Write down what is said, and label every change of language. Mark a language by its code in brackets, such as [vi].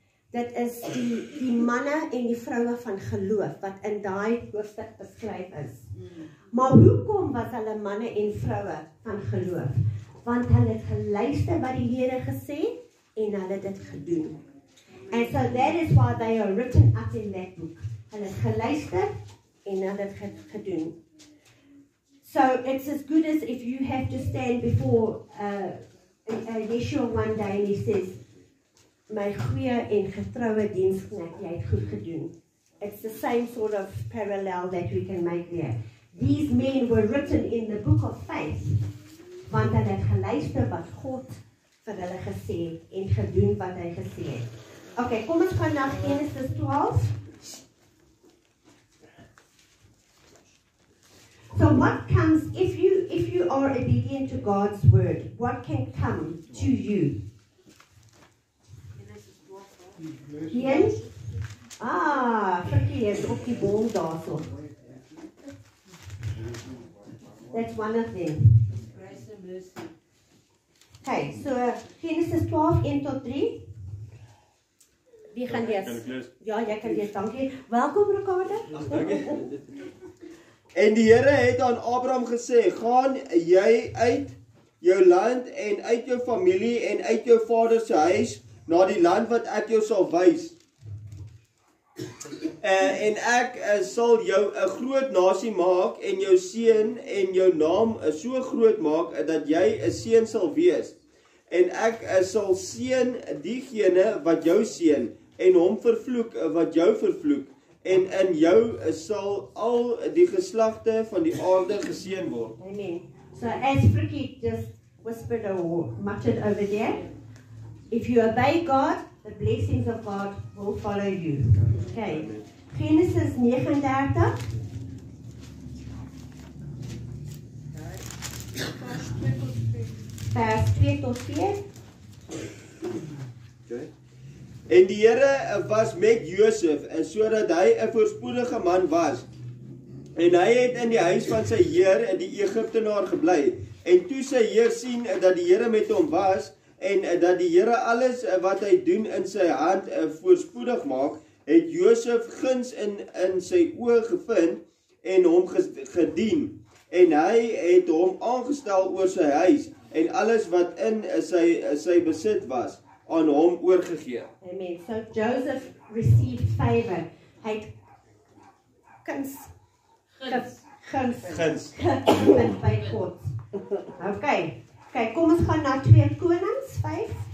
[af] Dit is die manne en die vroue van geloof wat in daai hoofstuk beskryf is. Maar hoekom was hulle manne en vroue van geloof? Want hulle het geluister wat die Here gesê en hulle het dit gedoen. [en] And so that is why they are written up in that book. [af] Hulle het geluister en hulle het gedoen. [en] So it's as good as if you have to stand before Yeshua one day and he says, [af] my goeie en getroue diensknegt, jy het goed gedoen. [en] It's the same sort of parallel that we can make there. These men were written in the book of faith, [af] want hulle het geluister wat God vir hulle gesê het en gedoen wat hy gesê het. Okay, kom ons gaan na Genesis 12. [en] So what comes, if you are obedient to God's word, what can come to you? [af] Frikkie is op die bol daarso. [en] That's one of them. Grace and mercy. [af] Okay, so Genesis 12, 1 tot 3. Wie gaan lees? Kan ek lees? Ja, jy kan lees, dankie. Welkom, Ricardo. En die Here het aan Abraham gesê, gaan jy uit jou land en uit jou familie en uit jou vader se huis na die land wat ek jou sal wys. En ek sal jou 'n groot nasie maak en jou seun en jou naam so groot maak dat jy 'n seun sal wees. En ek sal seën diegene wat jou seën en hom vervloek wat jou vervloek. En in jou sal al die geslagte van die aarde geseën word. Amen. [en] So as Frikkie just whispered or muttered over there, if you obey God, the blessings of God will follow you. Okay. Genesis 39. [af] Vers 2 tot 4. Okay. En die Here was met Josef en sodat hy 'n voorspoedige man was. En hy het in die huis van sy heer, die Egiptenaar, gebly. En toe sy heer sien dat die Here met hom was en dat die Here alles wat hy doen in sy hand voorspoedig maak, het Josef guns in sy oë gevind en hom gedien. En hy het hom aangestel oor sy huis en alles wat in sy besit was, aan hom oorgegee. Amen. [en] So Joseph received favor. [af] Hy het guns by God. Okay. Okay, kom ons gaan na 2 Konings 5.